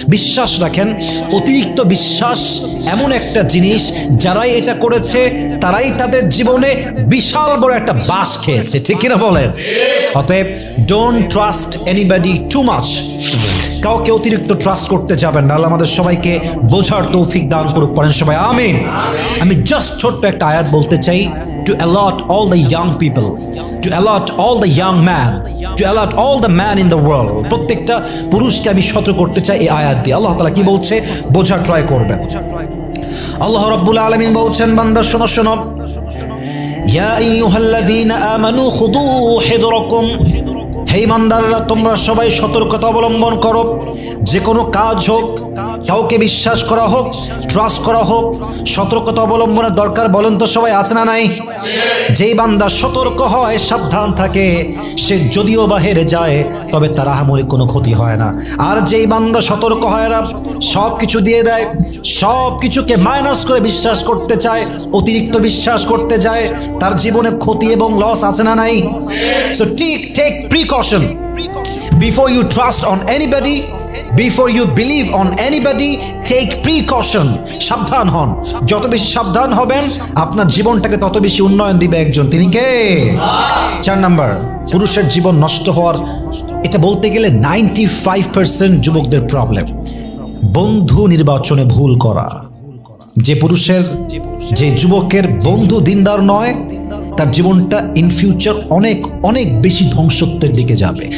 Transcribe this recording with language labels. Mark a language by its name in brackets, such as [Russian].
[Bangla] বিশ্বাস রাখেন, অতিরিক্ত বিশ্বাস এমন একটা জিনিস, যারাই এটা করেছে তারাই তাদের জীবনে বিশাল বড় একটা বাস খেয়েছে, ঠিক কিনা বলেন? অতএব [English] Don't trust anybody too much. [Bangla] কাউকে অতিরিক্ত ট্রাস্ট করতে যাবেন না। আল্লাহ আমাদের সবাইকে বোঝার তৌফিক দান করুক, পড়েন সবাই আমিন। আমি জাস্ট ছোট্ট একটা আয়াত বলতে চাই, [English] to allot all the young people, to allot all the young man, to allot all the man in the world. [Bangla] প্রত্যেকটা পুরুষকে আমি সতর্ক করতে চাই এই আয়াত দিয়ে। আল্লাহ তাআলা কি বলছে বোঝার ট্রাই করবেন। আল্লাহ রাব্বুল আলামিন বলছেন, বান্দা শোনো শোনো, [Arabic] ইয়া আইয়ুহাল্লাযীনা আমানু খুদু হিদরাকুম। [Bangla] হে ইমানদাররা, তোমরা সবাই সতর্কতা অবলম্বন করো। যে কোনো কাজ হোক, কাউকে বিশ্বাস করা হোক, ট্রাস্ট করা হোক, সতর্কতা অবলম্বনের দরকার বলেন তো সবাই, আছে না নাই? যেই বান্দা সতর্ক হয়, সাবধান থাকে, সে যদিও বা হেরে যায় তবে তার আহামরি কোনো ক্ষতি হয় না। আর যেই বান্দা সতর্ক হয় না, সব কিছু দিয়ে দেয়, সব কিছুকে মাইনাস করে বিশ্বাস করতে চায়, অতিরিক্ত বিশ্বাস করতে যায়, তার জীবনে ক্ষতি এবং লস আছে না নাই? [English] So take precaution before you trust on anybody, before you believe on anybody, take precaution. [Bangla] সাবধান হন। যত বেশি সাবধান হবেন, আপনার জীবনটাকে তত বেশি উন্নয়ন দিবে একজন, তিনি কে? 4 নাম্বার, পুরুষের জীবন নষ্ট হওয়ার, এটা বলতে গেলে 95% যুবকদের প্রবলেম, বন্ধু নির্বাচনে ভুল করা। যে পুরুষের, যে যুবকের বন্ধু দিনদার নয়, তার জীবনটা ইন ফিউচার অনেক অনেক বেশি ধ্বংসত্বের দিকে যাবে।